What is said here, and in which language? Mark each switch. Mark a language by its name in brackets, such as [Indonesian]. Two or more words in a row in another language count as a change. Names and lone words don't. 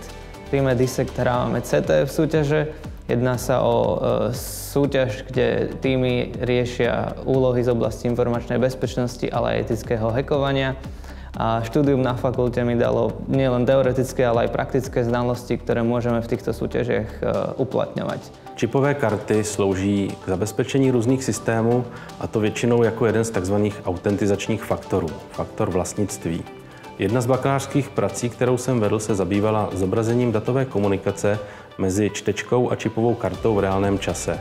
[Slovak] V týme DISECT hrávame CTF súťaže. Jedná sa o súťaž, kde týmy riešia úlohy z oblasti informačnej bezpečnosti, ale aj etického hackovania. A štúdium na fakulte mi dalo nielen teoretické, ale aj praktické znalosti, ktoré môžeme v týchto súťažiach uplatňovať. [Czech] Čipové karty slouží k zabezpečení různých systémů, a to většinou jako jeden z tzv. Autentizačních faktorů, faktor vlastnictví. Jedna z bakalářských prací, kterou jsem vedl, se zabývala zobrazením datové komunikace mezi čtečkou a čipovou kartou v reálném čase.